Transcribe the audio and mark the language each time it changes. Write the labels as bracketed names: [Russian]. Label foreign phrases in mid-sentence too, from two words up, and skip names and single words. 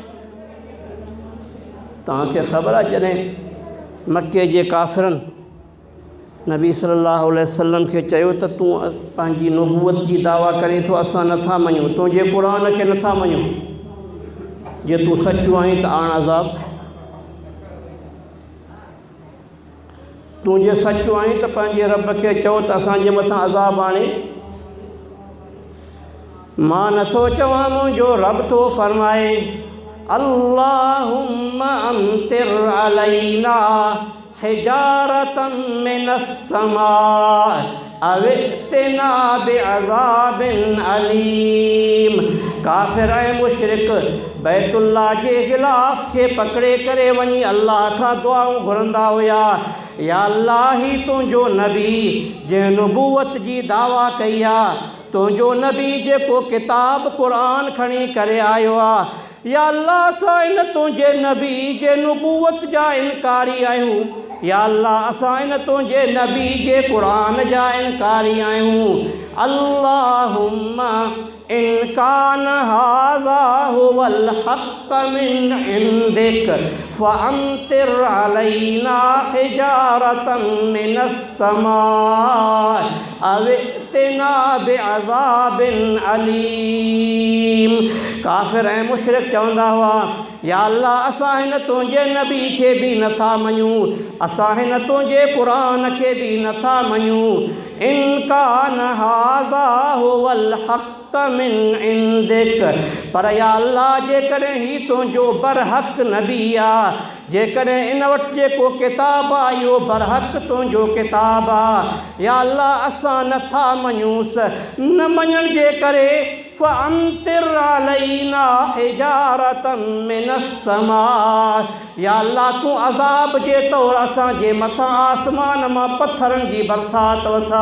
[Sindhi] तव्हांखे ख़बर आहे जॾहिं मके जे काफ़िरनि नबी [Arabic] صلى الله عليه وسلم [Sindhi] खे चयो त तूं पंहिंजी नबूवत जी दावा करे थो, असां नथा मञूं, तुंहिंजे क़ुर खे नथा मञूं, जे तूं सचो आहीं त आण अज़ाब, तूं जे सचो आहीं त पंहिंजे रब खे चओ त असांजे मथां अज़ाब आणे। मां नथो चवां, मुंहिंजो रब थो फरमाए, [Arabic] اللهم أمطر علينا حجارة من السماء أو ائتنا بعذاب أليم. [Sindhi] काफ़िर ऐं मुशरिक बैतुल्लाह जे ग़िलाफ़ खे पकड़े करे वञी अल्लाह खां दुआऊं घुरंदा हुया, या अल्लाह ही तुंहिंजो नबी जंहिं नबूवत जी दावा कई आहे, तुंहिंजो नबी जेको किताब क़ुर खणी करे आयो आहे, या अल्लाह असां इन तुंहिंजे नबी जे नबूवत जा इनकारी आहियूं, या अल्लाह असां इन तुंहिंजे नबी जे क़ुर जा इनकारी आहियूं। [Arabic] اللهم إن كان هذا هو الحق من عندك فأمطر علينا حجارة من السماء أو ائتنا بعذاب أليم. [Sindhi] काफ़िर ऐं मुशरिक चवंदा हुआ, या अल्लाह असां हिन तुंहिंजे नबी खे बि नथा मञूं, असां हिन तुंहिंजे क़ुर खे बि नथा मञूं। [Arabic] إن كان هذا هو الحق من عندك, [Sindhi] पर या अल्लाह जेकॾहिं ही तुंहिंजो बरहक़ नबी आहे, जेकॾहिं इन वटि जेको किताब आहे इहो बरहक़ तुंहिंजो किताब आहे, या अल्लाह असां नथा मञूंसि, न मञण जे करे [Arabic] فأمطر علينا حجارة من السماء, [Sindhi] या अल्लाह तूं अज़ाब जे तौरु असांजे मथां आसमान मां पथरनि जी बरसाति वसा।